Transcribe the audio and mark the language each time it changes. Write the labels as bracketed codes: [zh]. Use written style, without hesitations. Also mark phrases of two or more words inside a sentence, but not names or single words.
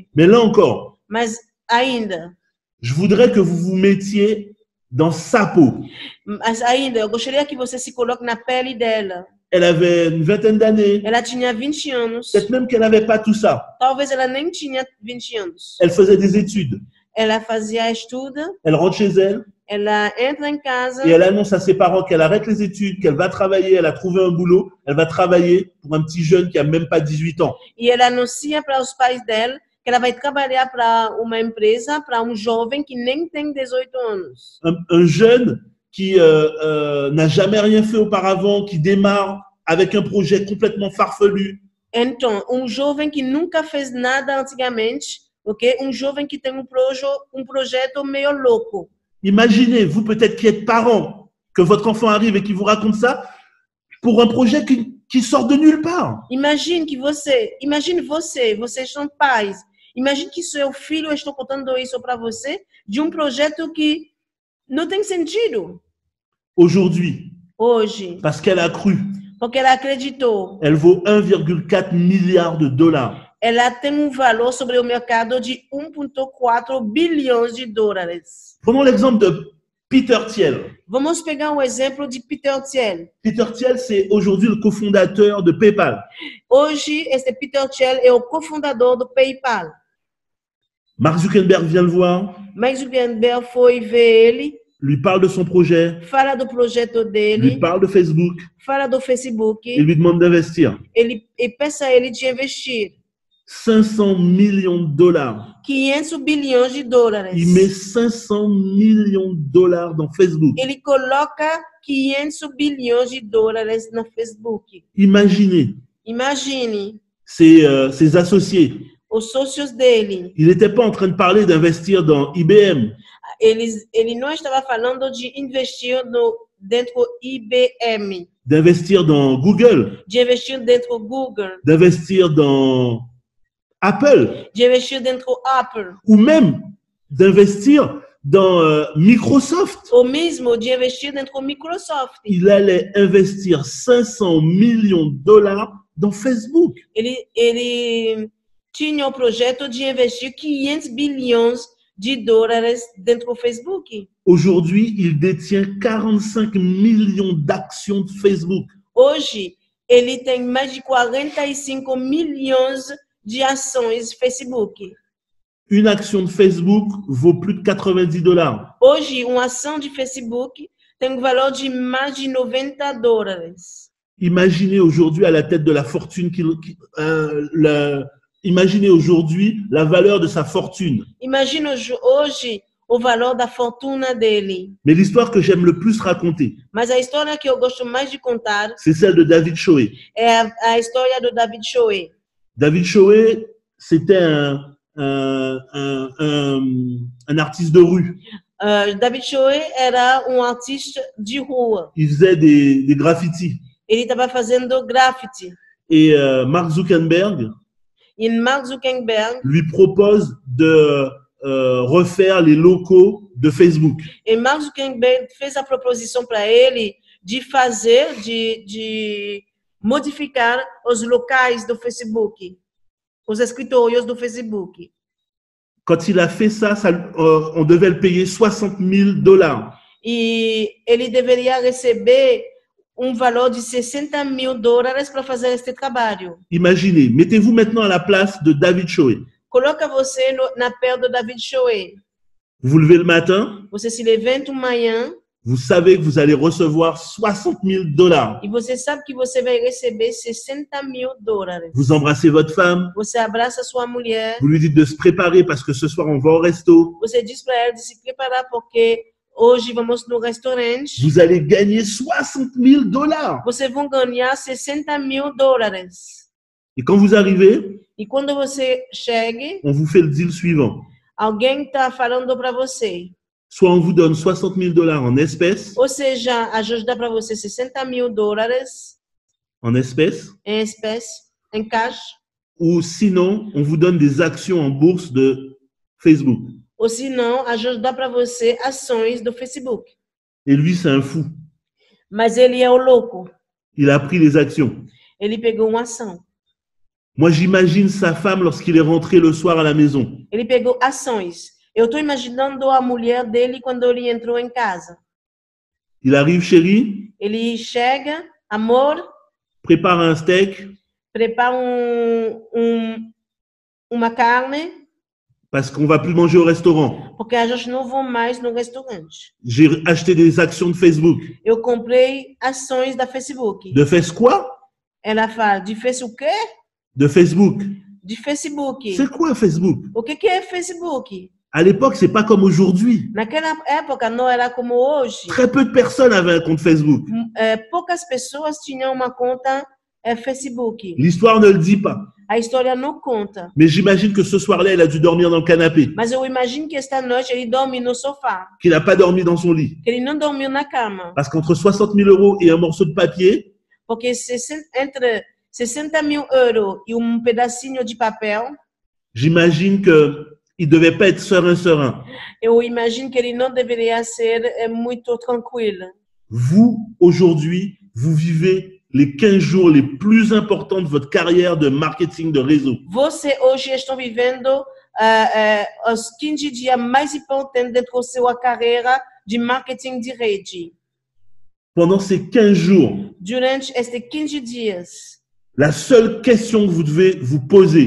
[fr] Mais là encore, [pt] Mas ainda, [fr] je voudrais que vous vous mettiez dans sa peau. [pt] eu gostaria que você se coloque na pele dela. [fr] Elle avait une vingtaine d'années. [pt] Ela tinha 20 anos. [fr] Peut-être même qu'elle n'avait pas tout ça. [pt] Talvez ela nem tinha 20 anos. [fr] Elle faisait des études. [pt] ela fazia estudo, [fr] elle rentre chez elle [pt] ela entra em casa [fr] et elle annonce à ses parents qu'elle arrête les études, qu'elle va travailler, elle a trouvé un boulot, elle va travailler pour un petit jeune qui a même pas 18 ans. [pt] e ela anuncia para os pais dela que ela vai trabalhar para uma empresa, para um jovem que nem tem 18 anos. [fr] Un jeune qui n'a jamais rien fait auparavant, qui démarre avec un projet complètement farfelu. [pt] Então, um jovem que nunca fez nada antigamente, ok? Um jovem que tem um projeto meio louco. [fr] Imaginez, vous peut-être qui êtes parents, que votre enfant arrive et qui vous raconte ça pour un projet qui sort de nulle part. [pt] Imagine vocês são pais. Imagine que seu filho está contando isso para você de um projeto que não tem sentido. [fr] Aujourd'hui, [pt] Hoje, [fr] parce qu'elle a cru, [pt] porque ela acreditou. [fr] elle vaut 1,4 milliard de dollars. [pt] Ela tem valor sobre o mercado de 1,4 bilhões de dólares. [fr] Prenons l'exemple de Peter Thiel. [pt] Vamos pegar um exemplo de Peter Thiel. [fr] Peter Thiel, c'est aujourd'hui le cofondateur de PayPal. [pt] Hoje, este Peter Thiel é o cofundador do PayPal. [fr] Mark Zuckerberg vient le voir, [pt] Mark Zuckerberg foi ver ele, [fr] lui parle de son projet, [pt] fala do projeto [fr] lui [pt] dele, [fr] parle de Facebook [pt] fala do Facebook, [fr] et lui demande d'investir. [pt] ele peça a ele de investir [fr] 500 millions de dollars. [pt] 500 bilhões de dólares. [fr] Il met 500 millions de dollars dans Facebook. [pt] Ele coloca 500 bilhões de dólares no Facebook. [fr] Imaginez [pt] Imagine [fr] ses associés. [pt] os sócios dele. [fr] Il n'était pas en train de parler d'investir dans IBM. [pt] Ele não estava falando de investir dentro IBM, [fr] D'investir dans Google, [pt] de investir dentro Google, [fr] d'investir dans Apple, [pt] de investir dentro Apple, [fr] ou même d'investir dans Microsoft. [pt] ou mesmo de investir dentro Microsoft. [fr] Il allait investir 500 millions de dollars dans Facebook. [pt] Ele tinha o projeto de investir 500 bilhões de dólares dentro do Facebook. [fr] Aujourd'hui, il détient 45 millions d'actions de Facebook. [pt] Hoje, ele tem mais de 45 milhões de ações Facebook. [fr] Une action de Facebook vaut plus de 90 dollars. [pt] Hoje, uma ação de Facebook tem um valor de mais de 90 dólares. [fr] Imaginez aujourd'hui à la tête de la fortune imaginez aujourd'hui la valeur de sa fortune. [pt] Imagina hoje o valor da fortuna dele. [fr] Mais l'histoire que j'aime le plus raconter, [pt] Mas a história que eu gosto mais de contar [fr] c'est celle de David Choé. [pt] é a história do David Choé. [fr] David Choé, c'était un artiste de rue. [pt] David Choé era artista de rua. [fr] Il faisait des graffitis. [pt] Ele estava fazendo graffiti. [fr] Et Mark Zuckerberg [pt] E Mark Zuckerberg [fr] lui propose de refaire les locaux de Facebook. [pt] E Mark Zuckerberg fez a proposição para ele de fazer, de modificar os locais do Facebook, os escritórios do Facebook. [fr] Quand il a fait ça, on devait le payer 60 000 dollars. [pt] E ele deveria receber valor de 60 mil dólares para fazer este trabalho. [fr] Imaginez, mettez-vous maintenant à la place de David Choé. [pt] Coloca você na pele do David Choé. [fr] Vous vous levez le matin, [pt] Você se levanta manhã [fr] vous savez que vous allez recevoir 60 000 dollars. [pt] e você sabe que você vai receber 60 mil dólares. [fr] Vous embrassez votre femme, [pt] Você abraça sua mulher, [fr] vous lui dites de se préparer parce que ce soir on va au resto. [pt] você diz para ela de se preparar porque hoje vamos no restaurante. [fr] Vous allez gagner 60 000 dollars. [pt] Você vai ganhar 60 mil dólares. [fr] Et quand vous arrivez, [pt] E quando você chega, [fr] on vous fait le deal suivant. [pt] alguém está falando para você. [fr] Soit on vous donne 60 000 dollars en espèces, [pt] Ou seja, a gente dá para você 60 mil dólares [fr] en espèces, [pt] em espécie, em cash. [fr] ou sinon on vous donne des actions en bourse de Facebook. [pt] Ou se não, a gente dá para você ações do Facebook. [fr] Et lui, c'est un fou. [pt] Mas ele é o louco. [fr] Il a pris les actions. [pt] Ele pegou uma ação. [fr] Moi, j'imagine sa femme lorsqu'il est rentré le soir à la maison. [pt] Ele pegou ações. Eu estou imaginando a mulher dele quando ele entrou em casa. [fr] Il arrive, chérie, [pt] Ele chega, amor, [fr] prépare un steak, [pt] prepara uma carne, [fr] parce qu'on va plus manger au restaurant. [pt] porque a gente não vai mais no restaurante. [fr] J'ai acheté des actions de Facebook. [pt] Eu comprei ações da Facebook. [fr] De Fais quoi? [pt] Ela fala, de Facebook o quê? [fr] De Facebook. [pt] De Facebook. [fr] C'est quoi Facebook? [pt] O que é Facebook? [fr] À l'époque, c'est pas comme aujourd'hui. [pt] Naquela época não era como hoje. [fr] Très peu de personnes avaient un compte Facebook. [pt] Poucas pessoas tinham uma conta Facebook. [fr] L'histoire ne le dit pas. [pt] A história não conta. [fr] Mais j'imagine que ce soir-là, il a dû dormir dans le canapé, [pt] Mas eu imagino que esta noite ele dorme no sofá. [fr] qu'il n'a pas dormi dans son lit. [pt] Que ele não dormiu na cama. [fr] Parce qu'entre 60 000 euros et un morceau de papier, [pt] Porque entre 60 mil euros e pedacinho de papel, [fr] j'imagine qu'il ne devait pas être serein. [pt] eu imagino que ele não deveria ser muito tranquilo. [fr] Vous, aujourd'hui, vous vivez les 15 jours les plus importants de votre carrière de marketing de réseau. [pt] Você hoje está vivendo os 15 dias mais importantes dentro da sua carreira de marketing de rede. [fr] Pendant ces 15 jours, [pt] Durante estes 15 dias, [fr] la seule question que vous devez vous poser,